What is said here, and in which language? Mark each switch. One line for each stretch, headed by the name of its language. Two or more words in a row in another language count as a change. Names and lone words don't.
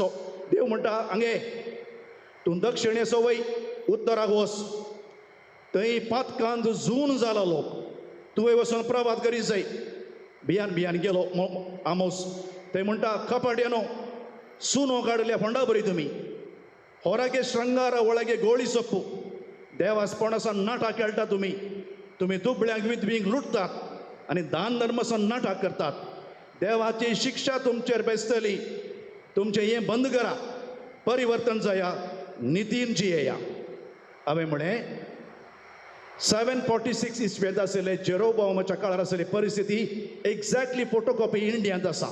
Konkani: देव म्हणटा हांगे तूं दक्षिणेचो वय, उत्तराक वच, थंय पातकांत जून जाला लोक, तुवें वचून प्रभात करीत जाय. भियान भियान गेलो आमोस. थंय म्हणटा कपाट्यानो सुनो काडल्या फोंडा बरी तुमी,
Kannada: ಹೊರಗೆ ಶೃಂಗಾರ ಒಳಗೆ ಗೋಳಿ ಸೊಪ್ಪು.
Konkani: देवास्पणासन नाटक खेळटा तुम्ही. तुम्ही दुबळ्यांक विधवींक लुटतात आणि दान धर्मासन नाटक करतात. देवाची शिक्षा तुमचेर बेसतली. तुमचें हें बंद करा, परिवर्तन जाया, नितीन जियेया. हांवें म्हळें 746 इस्वेंत आसले जेरोबामाच्या काळार आसली परिस्थिती
English: exactly photocopy
Konkani: इंडियांत आसा.